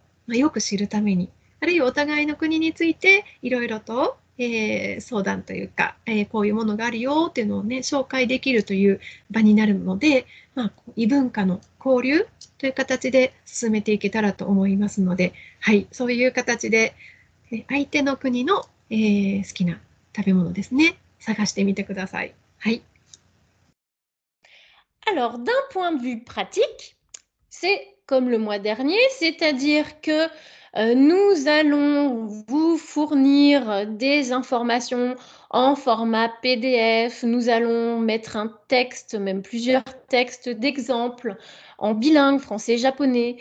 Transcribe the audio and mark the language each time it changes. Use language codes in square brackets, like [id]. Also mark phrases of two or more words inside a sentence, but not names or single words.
[ja] よく知るために、あるいはお互いの国についていろいろと、相談というか、こういうものがあるよっていうのをね、紹介できるという場になるので、異文化の交流という形で進めていけたらと思いますので、はい、そういう形で、相手の国の、好きな食べ物ですね、探してみてください。はい。 [fr] Alors, d'un point de vue pratique, c'est comme le mois dernier, c'est-à-dire que nous allons vous fournir des informations en format PDF, nous allons mettre un texte, même plusieurs textes d'exemples en bilingue français-japonais.